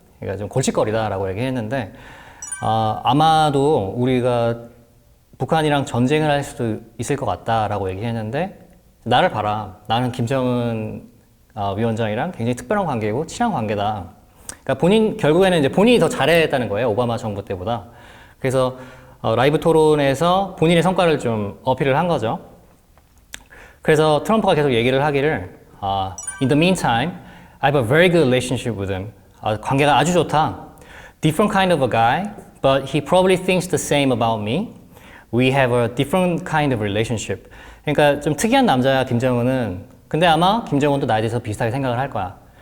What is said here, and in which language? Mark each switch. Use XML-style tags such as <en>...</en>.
<ko>그러니까 좀 골칫거리다라고 얘기했는데 아마도 우리가 북한이랑 전쟁을 할 수도 있을 것 같다라고 얘기했는데 나를 봐라. 나는 김정은 위원장이랑 굉장히 특별한 관계고 친한 관계다. 그러니까 결국에는 이제 본인이 더 잘했다는 거예요. 오바마 정부 때보다. 그래서 라이브 토론에서 본인의 성과를 좀 어필을 한 거죠. 그래서 트럼프가 계속 얘기를 하기를</ko> <en>In the meantime, I have a very good relationship with him.</en> <ko>관계가 아주 좋다.</ko> <en>Different kind of a guy, but he probably thinks the same about me. We have a different kind of relationship.</en> <ko>그러니까 좀 특이한 남자야, 김정은은. 근데 아마 김정은도 나에 대해서 비슷하게 생각을 할 거야.</ko>